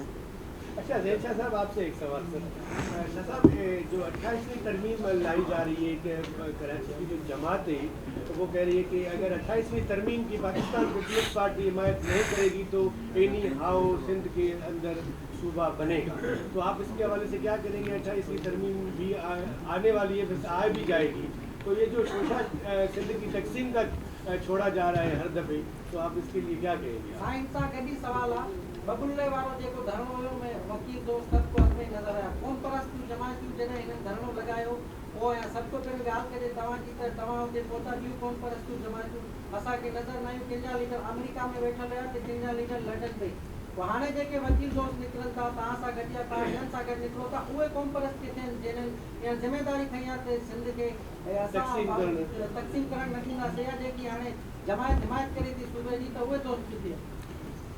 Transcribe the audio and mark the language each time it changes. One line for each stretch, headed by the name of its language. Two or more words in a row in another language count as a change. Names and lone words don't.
Urdu: اچھا زید شاہ صاحب آپ سے ایک سوال سر. شاہ صاحب جو 28ویں ترمیم لائی جا رہی ہے کہ کراچی کی جو جماعت ہے وہ کہہ رہی ہے کہ اگر 28ویں ترمیم کی پاکستان پیپلز پارٹی حمایت نہیں کرے گی تو اینی ہاؤ سندھ کے اندر صوبہ بنے گا. تو آپ اس کے حوالے سے کیا کریں گے؟ 28ویں ترمیم بھی آنے والی ہے, بس آ بھی جائے گی, تو یہ جو شوشہ سندھ کی تقسیم کا چھوڑا جا رہا ہے ہر دفعے, تو آپ اس کے لیے کیا کہیں گے؟ ہاں ان کا گڈی سوال ہے ببلے وارو
Sindhi: जेको धरणो हुयो में वकील दोस्त सब को में नजर आया कौन परस्तु जमातियूं जॾहिं हिन धरणो लॻायो पोइ ऐं सभु खां पहिरीं ॻाल्हि कजे तव्हांजी त तव्हां हुते पहुता ॿियूं कौन परस्तु जमातियूं असांखे नज़र न आयूं. कंहिंजा लीडर अमेरिका में वेठल हुया त कंहिंजा लीडर लंडन में. पोइ हाणे जेके वकील दोस्त निकिरनि था तव्हां सां गॾु या तव्हां ॿियनि सां गॾु निकिरो था उहे कौन परस्त किथे आहिनि जिन्हनि इहा ज़िमेदारी खई आहे त सिंध खे तक़सीम करणु न ॾींदासीं, या जेकी हाणे जमायत हिमायत करे थी सूबे जी त उहे दोस्त किथे आहिनि?